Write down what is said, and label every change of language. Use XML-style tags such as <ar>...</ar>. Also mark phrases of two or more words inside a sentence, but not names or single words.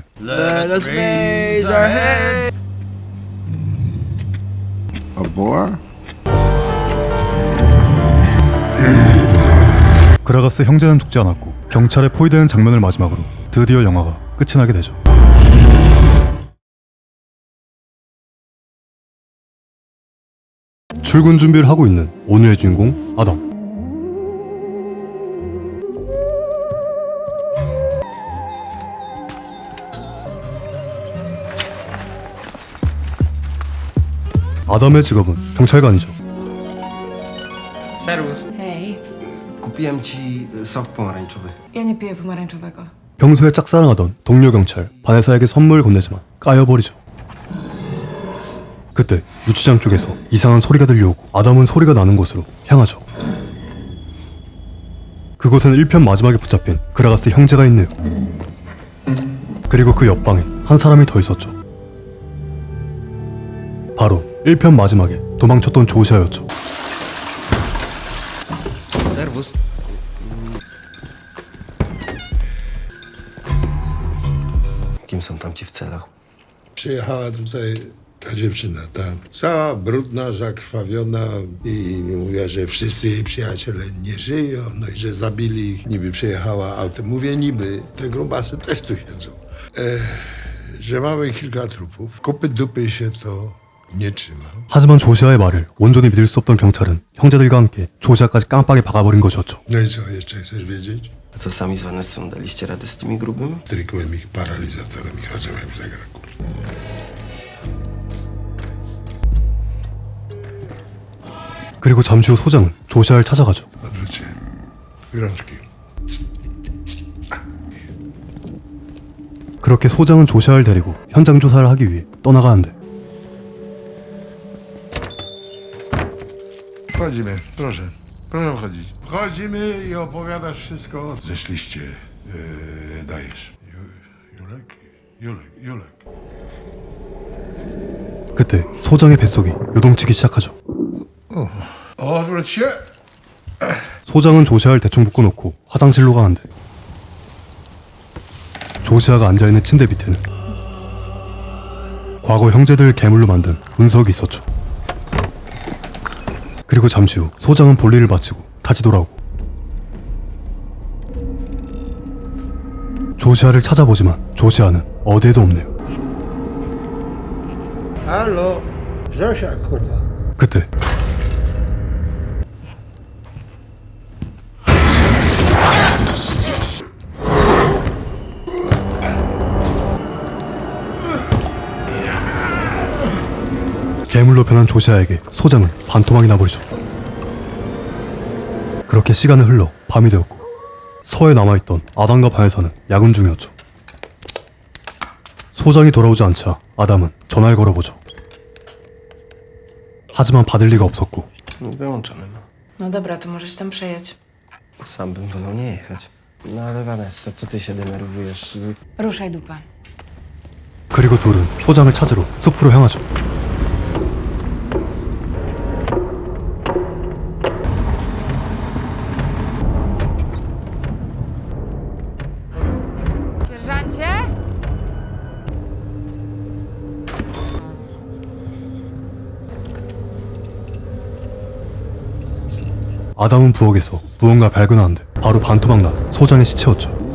<en>Let us raise our heads. A boar?</en> <ko>그라가스 형제는 죽지 않았고 경찰에 포위되는 장면을 마지막으로 드디어 영화가 끝이 나게 되죠. 출근 준비를 하고 있는 오늘의 주인공 아담. 아담의 직업은 경찰관이죠.</ko> <pl>Hej, Kupiłem ci sok pomarańczowy. ja nie piję pomarańczowego.</pl> <ko>평소에 짝사랑하던 동료 경찰 바네사에게 선물을 건네지만 까여버리죠. 그때 유치장 쪽에서 이상한 소리가 들려오고 아담은 소리가 나는 곳으로 향하죠. 그곳엔 1편 마지막에 붙잡힌 그라가스 형제가 있네요. 그리고 그 옆방엔 한 사람이 더 있었죠. 바로 1편 마지막에 도망쳤던 조시아였죠.</ko> <pl>Kim są tamci w celach? Przyjechała tutaj ta dziewczyna, ta cała brudna, zakrwawiona i mówiła, że wszyscy jej przyjaciele nie żyją, no i że zabili ich. Niby przyjechała autem. Mówię niby, te grubasy też tu siedzą. Że mamy kilka trupów. Kupy dupy się to nie trzyma.</pl> <ko>하지만 조시아의 말을 온전히 믿을 수 없던 경찰은 형제들과 함께 조시아까지 깜빡이 박아버린 것이었죠.</ko> <pl>No i co jeszcze chcesz wiedzieć? To sami z Vanessą daliście radę z tymi grubymi? Trykłem ich paralizatorem i chodzą jak w zegarku.</pl> <ko>그리고 잠시 후 소장은 조시아를 찾아가죠.</ko> <pl>Odwróćcie. Rączki.</pl> <ko>그렇게 소장은 조시아를 데리고 현장 조사를 하기 위해 떠나가는데</ko> <pl>Wchodzimy, proszę. Proszę wchodzić. Wchodzimy i opowiadasz wszystko. Zeszliście. Dajesz. Julek.</pl> <ko>그때 소장의 뱃속이 요동치기 시작하죠.</ko> <pl>Odwróć się.</pl> <ko>소장은 조시아를 대충 묶어놓고 화장실로 가는데 조시아가 앉아있는 침대 밑에는 과거 형제들을 괴물로 만든 운석이 있었죠. 그리고 잠시 후 소장은 볼일을 마치고 다시 돌아오고 조시아를 찾아보지만 조시아는 어디에도 없네요.</ko> <pl>Halo? Zosia, kurwa.</pl> <ko>그때 괴물로 변한 조시아에게 소장은 반토막이 나버리죠. 그렇게 시간은 흘러 밤이 되었고 서에 남아있던 아담과 바네사는 야근 중이었죠. 소장이 돌아오지 않자 아담은 전화를 걸어보죠. 하지만 받을 리가 없었고</ko> <pl>No wyłączone ma. No dobra, to możesz tam przejechać. Sam bym wolał nie jechać. No ale Vanessa, co ty się denerwujesz? Ruszaj dupę.</pl> <ko>그리고 둘은 소장을 찾으러 숲으로 향하죠.</ko> <pl>Sierżancie?</pl> <ko>아담은 부엌에서 무언가 발견하는데 바로 반토막 난 소장의 시체였죠.</ko>